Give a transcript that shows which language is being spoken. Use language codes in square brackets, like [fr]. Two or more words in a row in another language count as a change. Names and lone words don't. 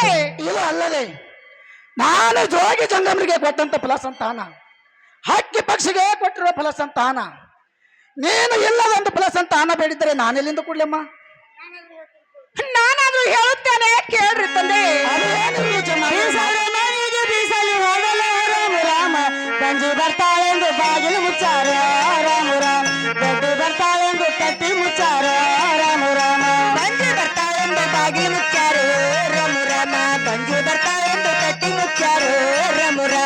[kn] ಇದು ಅಲ್ಲದೆ ನಾನು ಜೋಗಿ ಜಂಗಮರಿಗೆ ಕೊಟ್ಟಂತ ಫಲಸಂತಾನ, ಹಕ್ಕಿ ಪಕ್ಷಿಗೆ ಕೊಟ್ಟಿರೋ ಫಲಸಂತಾನ, ನೀನು ಇಲ್ಲದೊಂದು ಫಲಸಂತಾನ ಬೇಡಿದರೆ ನಾನೆಲ್ಲಿಂದ ಕೊಡ್ಲಮ್ಮ. ನಾನಾದ್ರೂ ಹೇಳುತ್ತೇನೆ ಕೇಳ್ರಿ ತಂದೆ. ಬೀಸಲಿ ಹೋಗಲ ರಾಮ ರಾಮ, ಬಂಜಿ ಬರ್ತಾಳೆಂದು ಬಾಗಿಲು ಮುಚ್ಚಾರ ರಾಮ ರಾಮ, ದೊಡ್ಡ ಬರ್ತಾಳೆಂದು ಕಟ್ಟಿ ಮುಚ್ಚಾರ ರಾಮ ರಾಮ, ಬಂಜಿ ಬರ್ತಾಳೆಂದು ಬಾಗಿಲು ಮುಚ್ಚಾರು ರಾಮ ರಾಮ, ಬಂಜಿ ಬರ್ತಾಳೆಂದು ಕಟ್ಟಿ ಮುಚ್ಚಾರು ರಾಮ ರಾಮ.